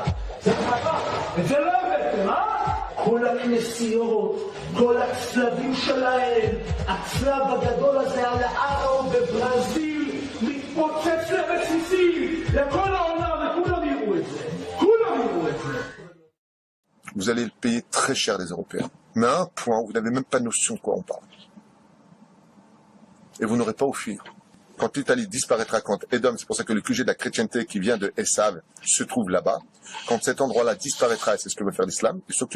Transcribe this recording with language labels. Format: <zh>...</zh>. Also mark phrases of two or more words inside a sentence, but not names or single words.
<he>זה חכה, וזה לא הבאתם, כל הכנסיות, כל הצלבים שלהם, הצלב הגדול הזה על הארו בברזיל, מתפוצץ לרסיסים, לכל העולם, וכולם יראו את זה. כולם יראו את זה.</he> <fr>Vous allez le payer très cher, les Européens. Mais à un point, vous n'avez même pas notion de quoi on parle. Et vous n'aurez pas au fuir. Quand l'Italie disparaîtra, quand Edom, c'est pour ça que le QG de la chrétienté qui vient de Esav se trouve là-bas, quand cet endroit-là disparaîtra, et c'est ce que veut faire l'islam, il s'occupe.</fr>